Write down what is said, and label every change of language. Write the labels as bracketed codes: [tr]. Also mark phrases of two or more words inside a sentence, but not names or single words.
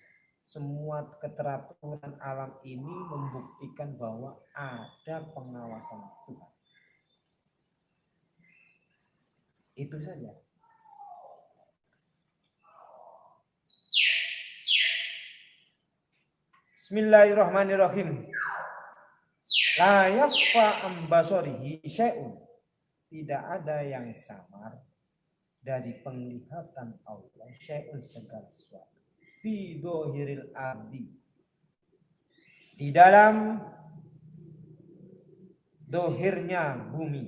[id] Semua keteraturan alam ini membuktikan bahwa ada pengawasan Tuhan. Itu saja. [ar] بسم الله الرحمن الرحيم. لا يخفى عن بصره شيء. [id] Tidak ada yang samar dari penglihatan Allah syai'un segala sesuatu. [ar] في ظاهر الأرض. [id] Di dalam dohirnya bumi.